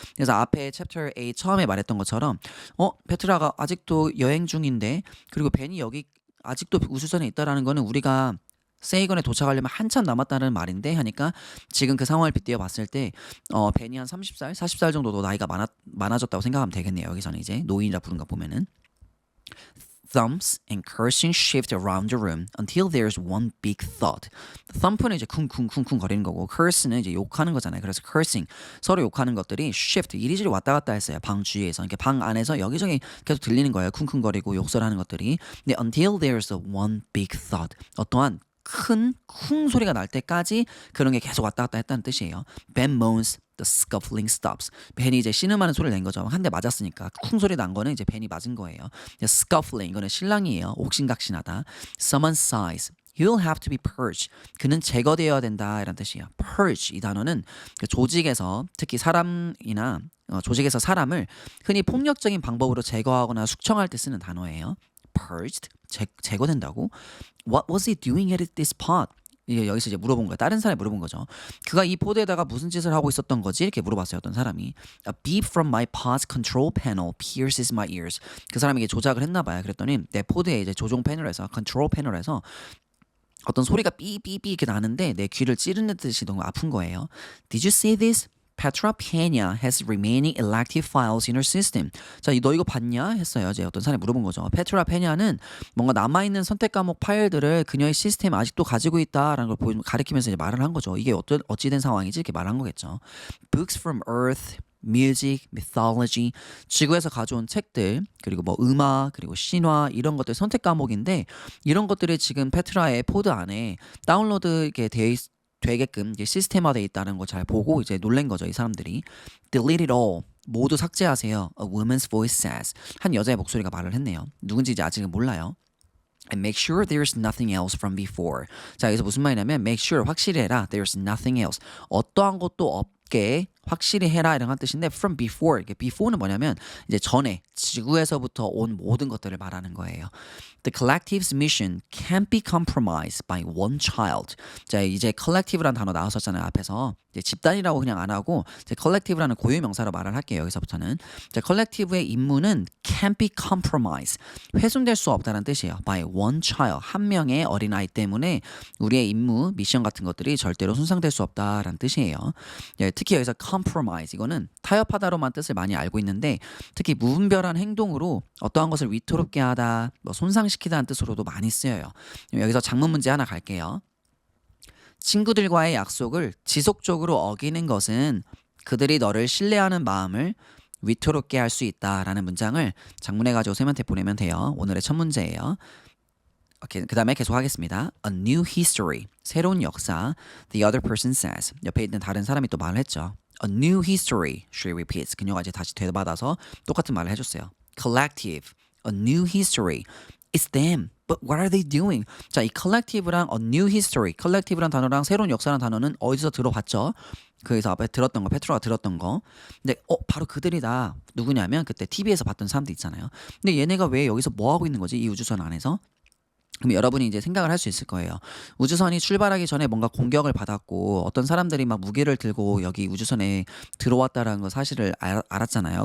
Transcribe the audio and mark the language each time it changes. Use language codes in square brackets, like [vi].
[ko] 그래서 앞에 챕터 8 처음에 말했던 것처럼 페트라가 아직도 여행 중인데 그리고 벤이 여기 아직도 우주선에 있다라는 거는 우리가 세이건에 도착하려면 한참 남았다는 말인데 하니까 지금 그 상황을 빗대어 봤을 때 벤이 한 30살, 40살 정도도 나이가 많아졌다고 생각하면 되겠네요. 여기서는 이제 노인이라 부른 거 보면은 [en] Thumps and cursing shift around the room until there's one big thud. [ko] thump는 이제 쿵쿵쿵쿵 거리는 거고 curse는 이제 욕하는 거잖아요. 그래서 cursing 서로 욕하는 것들이 shift 이리저리 왔다 갔다 했어요. 방 주위에서. 그러니까 방 안에서 여기저기 계속 들리는 거예요. 쿵쿵거리고 욕설하는 것들이. 근데 [en] until there's one big thud. [ko] 어떠한 큰 쿵 소리가 날 때까지 그런 게 계속 왔다 갔다 했다는 뜻이에요. [en] Ben moans, the scuffling stops. [ko] 벤이 이제 신음하는 소리를 낸 거죠. 한 대 맞았으니까 쿵 소리 난 거는 이제 벤이 맞은 거예요. scuffling 이거는 신랑이에요. 옥신각신하다. [en] Someone sighs. He'll have to be purged. [ko] 그는 제거되어야 된다 이런 뜻이에요. purge 이 단어는 그 조직에서 특히 사람이나 조직에서 사람을 흔히 폭력적인 방법으로 제거하거나 숙청할 때 쓰는 단어예요. purged 제거된다고? [en] What was he doing at this pod? [ko] 여기서 이제 물어본 거예요. 다른 사람이 물어본 거죠. 그가 이 포드에다가 무슨 짓을 하고 있었던 거지? 이렇게 물어봤어요. 어떤 사람이. [en] A beep from my pod's control panel pierces my ears. [ko] 그 사람에게 조작을 했나 봐요. 그랬더니 내 포드에 이제 조종 패널에서 컨트롤 패널에서 어떤 소리가 삐삐삐 이렇게 나는데 내 귀를 찌르는 듯이 너무 아픈 거예요. [en] Did you see this? Petra Pena has remaining elective files in her system. [ko] 자, 너 이거 봤냐? 했어요. 이제 어떤 사람이 물어본 거죠. 페트라 페냐는 뭔가 남아있는 선택 과목 파일들을 그녀의 시스템에 아직도 가지고 있다라는 걸 가리키면서 이제 말을 한 거죠. 이게 어찌된 상황이지? 이렇게 말한 거겠죠. [en] Books from Earth, music, mythology, [ko] 지구에서 가져온 책들, 그리고 뭐 음악, 그리고 신화 이런 것들 선택 과목인데 이런 것들이 지금 페트라의 포드 안에 다운로드 이렇게 되게끔 이제 시스템화되어 있다는 거 잘 보고 이제 놀란 거죠. 이 사람들이. [en] Delete it all. [ko] 모두 삭제하세요. [en] A woman's voice says. [ko] 한 여자의 목소리가 말을 했네요. 누군지 이제 아직은 몰라요. [en] And make sure there's nothing else from before. [ko] 자, 여기서 무슨 말이냐면 [en] make sure [ko] 확실히 해라. [en] There's nothing else. [ko] 어떠한 것도 없게 확실히 해라 이런 뜻인데 [en] from before. [ko] 이게 before는 뭐냐면 이제 전에 지구에서부터 온 모든 것들을 말하는 거예요. [en] The collective's mission can't be compromised by one child. [ko] 자, 이제 collective라는 단어 나왔었잖아요. 앞에서. 이제 집단이라고 그냥 안 하고 이제 collective라는 고유 명사로 말을 할게요. 여기서부터는. 자, collective의 임무는 [en] can't be compromised. [ko] 훼손될 수 없다는 뜻이에요. [en] By one child. [ko] 한 명의 어린아이 때문에 우리의 임무, 미션 같은 것들이 절대로 손상될 수 없다라는 뜻이에요. 예, 특히 여기서 compromise 이거는 타협하다로만 뜻을 많이 알고 있는데 특히 무분별한 행동으로 어떠한 것을 위태롭게 하다, 뭐 손상시키다 실현시키다는 뜻으로도 많이 쓰여요. 여기서 작문 문제 하나 갈게요. 친구들과의 약속을 지속적으로 어기는 것은 그들이 너를 신뢰하는 마음을 위태롭게 할 수 있다라는 문장을 작문해 가지고 쌤한테 보내면 돼요. 오늘의 첫 문제예요. 오케이, 그 다음에 계속하겠습니다. [en] A new history, [ko] 새로운 역사. [en] The other person says, [ko] 옆에 있는 다른 사람이 또 말을 했죠. [en] A new history, she repeats. [ko] 그녀가 이제 다시 되받아서 똑같은 말을 해줬어요. [en] Collective, a new history. It's them, but what are they doing? [ko] 자, 이 collective랑 [en] a new history, [ko] collective란 단어랑 새로운 역사라는 단어는 어디서 들어봤죠? 그래서 앞에 들었던 거, 페트로가 들었던 거. 근데 바로 그들이다. 누구냐면 그때 TV에서 봤던 사람들 있잖아요. 근데 얘네가 왜 여기서 뭐 하고 있는 거지? 이 우주선 안에서? 그럼 여러분이 이제 생각을 할 수 있을 거예요. 우주선이 출발하기 전에 뭔가 공격을 받았고 어떤 사람들이 막 무기를 들고 여기 우주선에 들어왔다라는 거 사실을 알았잖아요.